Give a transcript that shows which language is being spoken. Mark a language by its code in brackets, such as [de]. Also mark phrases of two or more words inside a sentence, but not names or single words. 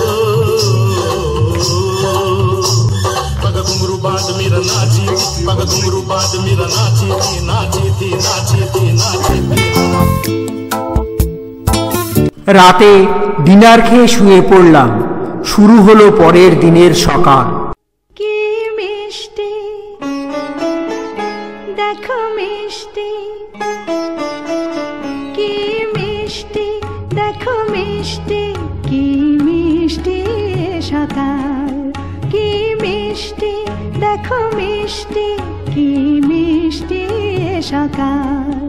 [hi] पग घुंगरू बांध मेरा नाची पग घुंगरू बांध मेरा नाची थी नाची थी नाची थी नाची थी। [bn] রাতে ডিনার খেয়ে শুয়ে পড়লাম। শুরু হলো পরের দিনের সকাল। কি মিষ্টি দেখো মিষ্টি, কি মিষ্টি দেখো মিষ্টি, কি মিষ্টি সকাল, কি মিষ্টি দেখো মিষ্টি, কি মিষ্টি সকাল।